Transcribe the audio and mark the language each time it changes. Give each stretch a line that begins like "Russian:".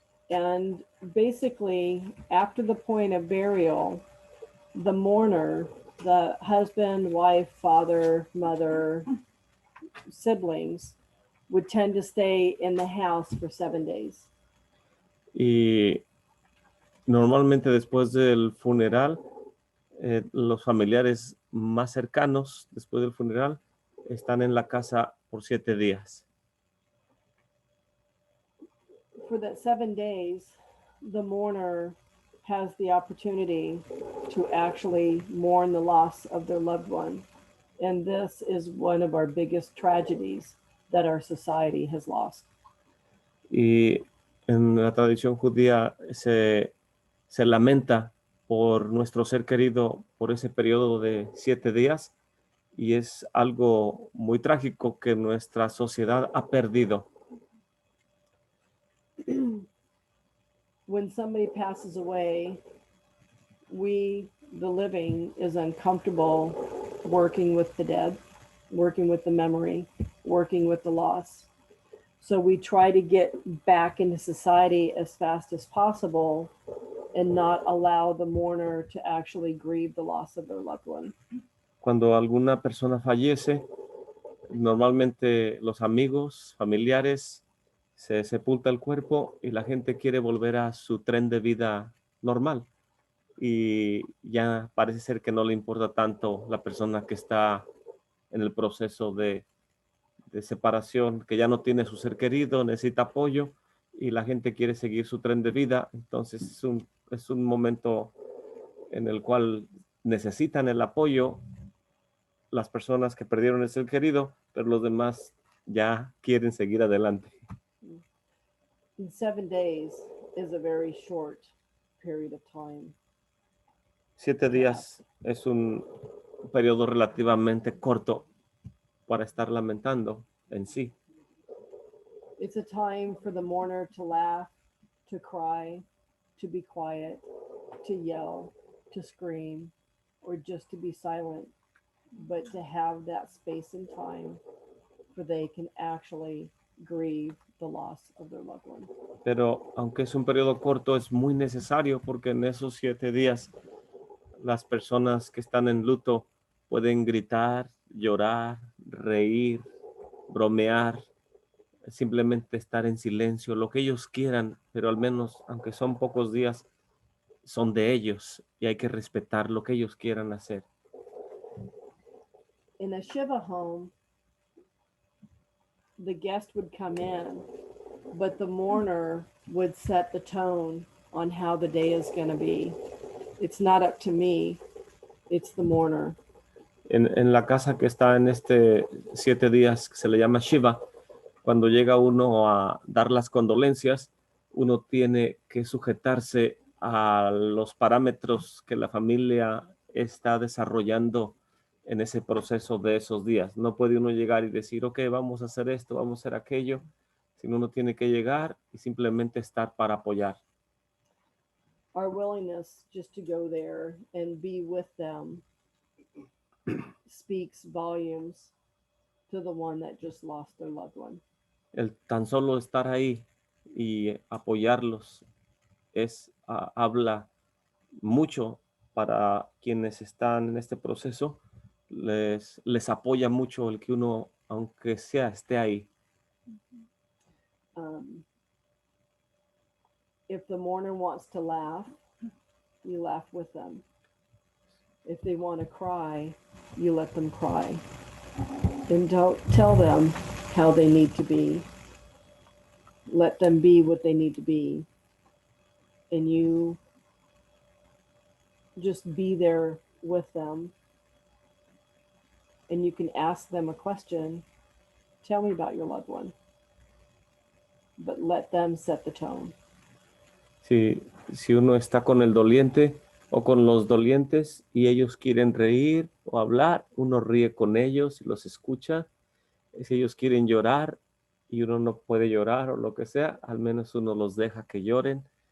English: And basically, after the point of burial, the mourner, the husband, wife, father, mother, siblings, would tend to stay in the house for 7 days.
Spanish: Y normalmente después del funeral, los familiares más cercanos después del funeral están en la casa por 7 días.
English: For that 7 days, the mourner has the opportunity to actually mourn the loss of their loved one. And this is one of our biggest tragedies that our society has lost.
Spanish: Y en la tradición judía se lamenta por nuestro ser querido por ese periodo de 7 días y es algo muy trágico que nuestra sociedad ha perdido.
English: When somebody passes away, we, the living, is uncomfortable working with the dead, working with the memory, working with the loss. So we try to get back into society as fast as possible and not allow the mourner to actually grieve the loss of their loved one.
Spanish: Cuando alguna persona fallece, normalmente los amigos, familiares, se sepulta el cuerpo y la gente quiere volver a su tren de vida normal. Y ya parece ser que no le importa tanto la persona que está en el proceso de separación, que ya no tiene su ser querido, necesita apoyo y la gente quiere seguir su tren de vida. Entonces es un momento en el cual necesitan el apoyo las personas que perdieron el ser querido, pero los demás ya quieren seguir adelante.
English: 7 days is a very short period of time.
Spanish: 7 días es un periodo relativamente corto para estar lamentando en sí.
English: It's a time for the mourner to laugh, to cry, to be quiet, to yell, to scream or just to be silent, but to have that space and time for they can actually grieve the loss of their loved one.
Spanish: Pero aunque es un periodo corto, es muy necesario porque en esos 7 días las personas que están en luto pueden gritar, llorar, reír, bromear, simplemente estar en silencio, lo que ellos quieran, pero al menos, aunque son pocos días, son de ellos y hay que respetar lo que ellos quieran hacer.
English: In a Shiva home, the guest would come in, but the mourner would set the tone on how the day is going to be. It's not up to me, it's the mourner.
Spanish: En la casa que está en 7 días, que se le llama Shiva, cuando llega uno a dar las condolencias, uno tiene que sujetarse a los parámetros que la familia está desarrollando en ese proceso de esos días. No puede uno llegar y decir, ok, vamos a hacer esto, vamos a hacer aquello, sino uno tiene que llegar y simplemente estar para apoyar.
English: Our willingness just to go there and be with them speaks volumes to the one that just lost their loved one.
Spanish: El tan solo estar ahí y apoyarlos habla mucho para quienes están en este proceso. Les apoya mucho el que uno, aunque sea, esté ahí.
English: If the mourner wants to laugh, you laugh with them. If they want to cry, you let them cry. And don't tell them how they need to be. Let them be what they need to be. And you just be there with them. And you can ask them a question. Tell me about your loved one. But let them set the tone.
Spanish: Si uno está con el doliente o con los dolientes y ellos quieren reír o hablar, uno ríe con ellos y los escucha. Si ellos quieren llorar y uno no puede llorar o lo que sea, al menos uno los deja que lloren.